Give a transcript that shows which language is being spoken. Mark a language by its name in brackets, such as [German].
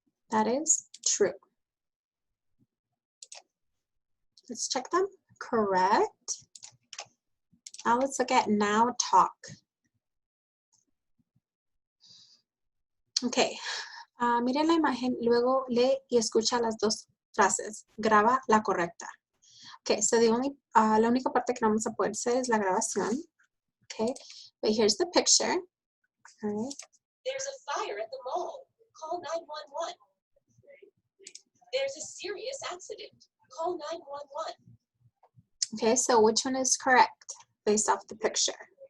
[English] That is true. Let's check them. Correct. Now let's look at now talk. Ok. [Spanish] Miren la imagen, luego lee y escucha las dos frases. Graba la correcta. Okay, so la única parte que no vamos a poder hacer es la grabación. [English] Okay, but here's the picture. All right. There's a fire at the mall. Call 911. There's a serious accident. Call 911. Okay, so which one is correct based off the picture?